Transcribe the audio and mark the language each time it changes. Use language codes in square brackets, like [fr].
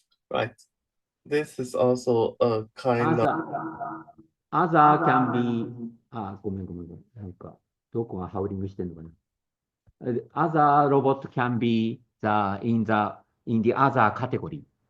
[en] Right. This is also a kind of other can be, [ja] ごめん。なんか、どこがハウリングしてんのかな。 [en] Other robot can be in the other category.